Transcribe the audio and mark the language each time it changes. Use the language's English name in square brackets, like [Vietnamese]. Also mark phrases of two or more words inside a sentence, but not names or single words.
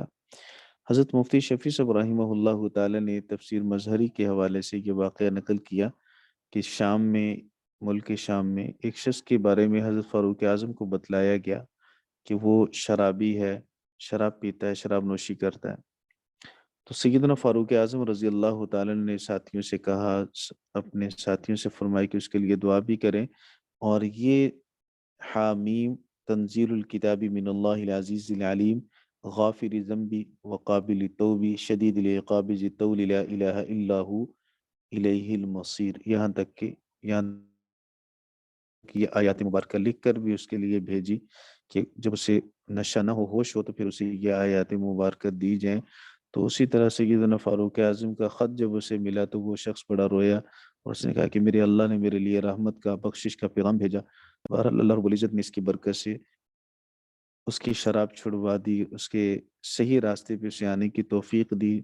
[Urdu] حضرت مفتی شفیع صاحب [Arabic] رحمه الله تعالى [Urdu] نے تفسیر مظہری کے حوالے سے یہ واقعہ نقل کیا کہ شام میں، ملک شام میں ایک شخص کے بارے میں حضرت فاروق اعظم کو بتلایا گیا کہ وہ شرابی ہے، شراب پیتا ہے، شراب نوشی کرتا ہے. تو سیدنا فاروق اعظم [Arabic] رضي الله تعالى [Urdu] نے ساتھیوں سے کہا، اپنے ساتھیوں سے فرمایا کہ اس کے لیے دعا بھی کریں. اور یہ [Arabic] حم تنزيل الكتاب من الله العزيز العليم غافر الذنب وقابل التوب شديد العقاب ذي الطول لا إله إلا هو إليه المصير, [Urdu] یہاں تک یہاں کہ یہ آیت مبارک لکھ کر بھی اس کے لیے بھیجی کہ جب اسے نشہ نہ ہو، ہوش ہو، تو پھر اسے یہ آیت مبارک دی جائے تو اسی طرح سیدنا فاروق اعظم کا خط جب اسے ملا تو وہ شخص بڑا رویا اور اس نے کہا کہ میرے اللہ نے میرے لیے رحمت کا بخشش کا پیغام بھیجا۔ بہرحال اللہ رب العزت نے اس کی برکت سے اس کی شراب چھڑوا دی، اس کے صحیح راستے پہ سے آنے کی توفیق دی۔